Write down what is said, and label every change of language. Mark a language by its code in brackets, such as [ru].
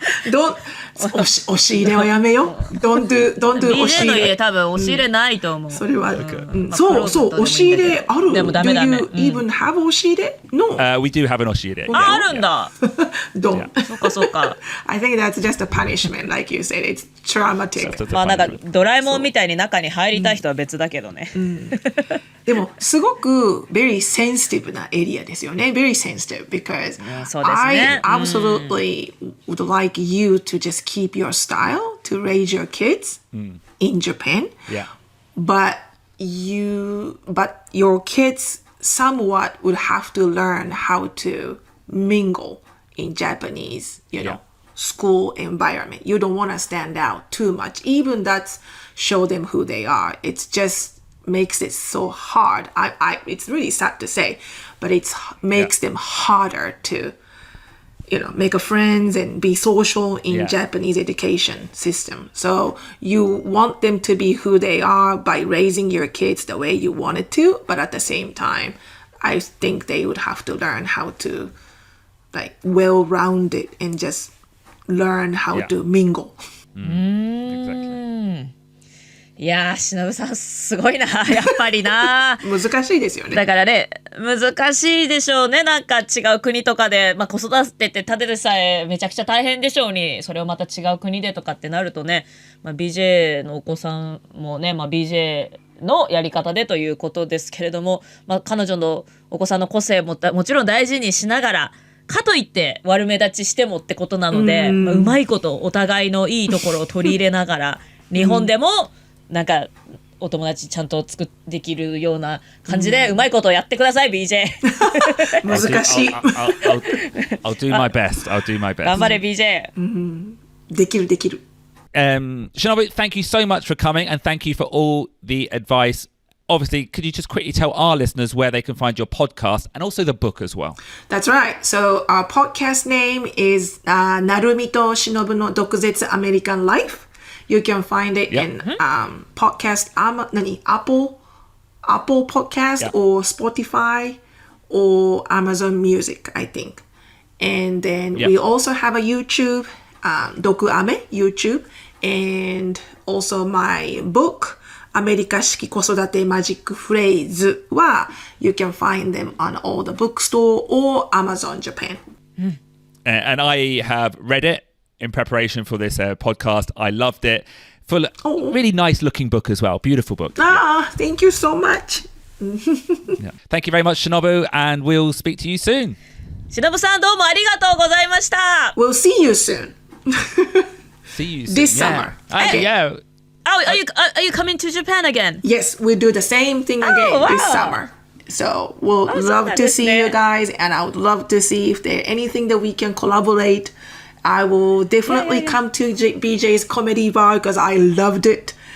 [ja] Don't 押し入れはやめよ。 [en] Don't do 押し [ja] BJ の入れ。家多分押し入れないと思う。それは、そう押し入れある。でもダメダメ。 [en] Do you even have 押し入れ? No. We do have an oshiire. [ja] あるんだ。 [en] Don't. [ja] そうか。 [en] I think that's just a punishment, like you said. It's traumatic. [ja] まあなんかドラえもんみたいに中に入りたい人は別だけどね。でもすごく [en] very sensitive [ja] なエリアですよね。 [en] Very sensitive because [ja] そうですね。 [en] I absolutely would like you to just keep your style to raise your kids in Japan. Yeah. But your kids somewhat would have to learn how to mingle in Japanese, school environment. You don't want to stand out too much. Even that's show them who they are. It's just makes it so hard. It's really sad to say, but it makes them harder to, make a friends and be social in Japanese education system. So you want them to be who they are by raising your kids the way you wanted to, but at the same time, I think they would have to learn how to like well-rounded and just learn how to mingle. Exactly. [ja] いやー、忍さんすごいな、やっぱりな。難しいですよね。だからね、難しいでしょうね。なんか違う国とかで、子育てってただでさえめちゃくちゃ大変でしょうに、それをまた違う国でとかってなるとね、BJ のお子さんもね、BJ のやり方でということですけれども、彼女のお子さんの個性ももちろん大事にしながら、かといって悪目立ちしてもってことなので、うまいことお互いのいいところを取り入れながら、日本でもなんかお友達ちゃんとできるような感じでうまいことをやってください BJ 難しい [en] I'll do my best. I'll do my best. [ja] 頑張れ BJ、できる [en] Shinobu, thank you so much for coming and thank you for all the advice. Obviously, could you just quickly tell our listeners where they can find your podcast and also the book as well? That's right. So our podcast name is なるみとShinobuの毒舌アメリカンライフ. You can find it in podcast Apple Podcast or Spotify or Amazon Music, I think. And then we also have a YouTube, 毒アメ YouTube, and also my book, アメリカ式子育てマジックフレーズは You can find them on all the bookstore or Amazon Japan. And I have read it in preparation for this podcast. I loved it. Full, really nice looking book as well. Beautiful book. Thank you so much. Thank you very much, Shinobu, and we'll speak to you soon. [ja] Shinobu さんどうもありがとうございました。 [en] We'll see you soon. See you soon. This summer. Yeah. Oh, are you coming to Japan again? Yes, we'll do the same thing again this summer. So we'll love to see you guys, and I would love to see if there's anything that we can collaborate. I will definitely come to BJ's comedy bar because I loved it.